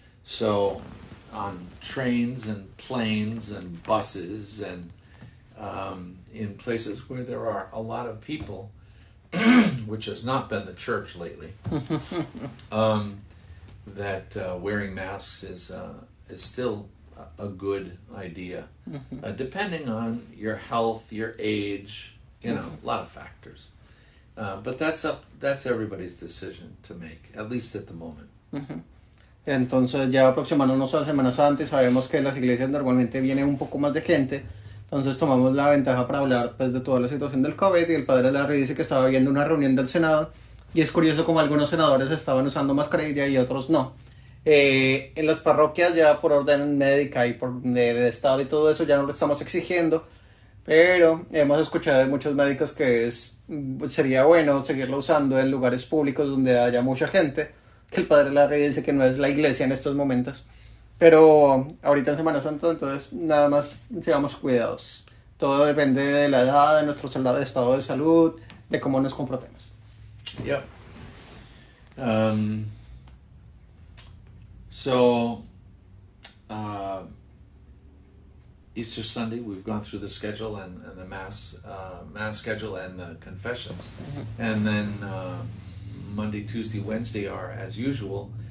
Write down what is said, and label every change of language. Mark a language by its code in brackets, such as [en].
[en] So on trains and planes and buses and in places where there are a lot of people, which has not been the church lately, that wearing masks is still a good idea, depending on your health, your age, a lot of factors. But that's everybody's decision to make, at least at the moment. [es] Entonces ya aproximándonos a Semana Santa, sabemos que las iglesias normalmente viene un poco más de gente, entonces tomamos la ventaja para hablar pues, de toda la situación del COVID, y el padre Larry dice que estaba viendo una reunión del Senado y es curioso como algunos senadores estaban usando mascarilla y otros no. En las parroquias ya por orden médica y por del Estado y todo eso ya no lo estamos exigiendo, pero hemos escuchado de muchos médicos que sería bueno seguirlo usando en lugares públicos donde haya mucha gente, que el Padre Larry dice que no es la iglesia en estos momentos. Pero ahorita en Semana Santa, entonces nada más seamos cuidados. Todo depende de la edad, de nuestro estado de salud, de cómo nos comportemos. [en] Yep. Um, so, uh, Easter Sunday, we've gone through the schedule and the mass schedule and the confessions, and then Monday, Tuesday, Wednesday are as usual.